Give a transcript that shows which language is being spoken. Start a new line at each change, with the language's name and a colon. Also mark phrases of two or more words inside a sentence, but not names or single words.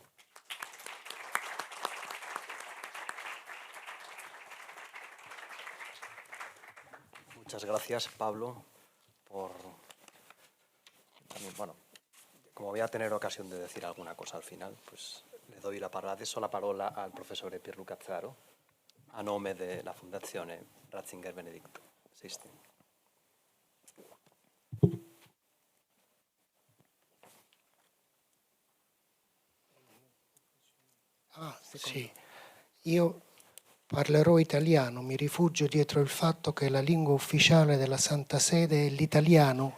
Spanish: Muchas gracias, Pablo, por también, bueno, como voy a tener ocasión de decir alguna cosa al final, pues le doy
Italian: la parola al professore Pierluca Azzaro a nome della Fondazione Ratzinger Benedicto XVI. Sì, io parlerò italiano, mi rifugio dietro il fatto che la lingua ufficiale della Santa Sede è l'italiano.